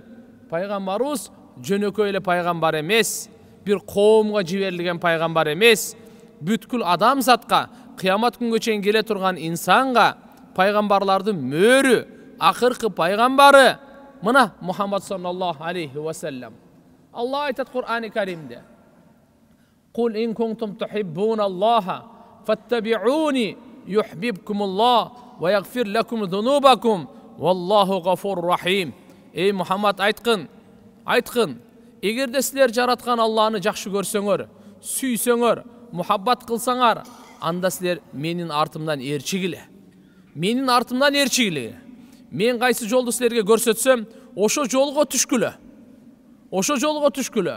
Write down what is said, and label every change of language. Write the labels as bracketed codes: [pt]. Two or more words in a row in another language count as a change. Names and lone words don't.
[ky] Пайгамбарыбыз жөнөкөй эле пайгамбар эмес, бир коомго жиберилген пайгамбар эмес, бүткүл адамзатка, кыямат күнгө чейин келе турган инсанга пайгамбарлардын мөрү, акыркы пайгамбары мына Мухаммад [ar] صلى الله عليه وسلم. [ky] Алла айтат Кур'ани Каримде: [ar] "قل إن كنتم تحبون الله فاتبعوني يحببكم الله ويغفر لكم ذنوبكم والله غفور رحيم." [ky] Эй Мухаммад, айткын, эгерде силер жараткан Алланы жакшы көрсөңөр, сүйсөңөр, мухаббат кылсаңар, анда силер менин артымдан ээрчигиле. Мен кайсы жолду силерге көрсөтсөм, ошо жолго түшкүлө.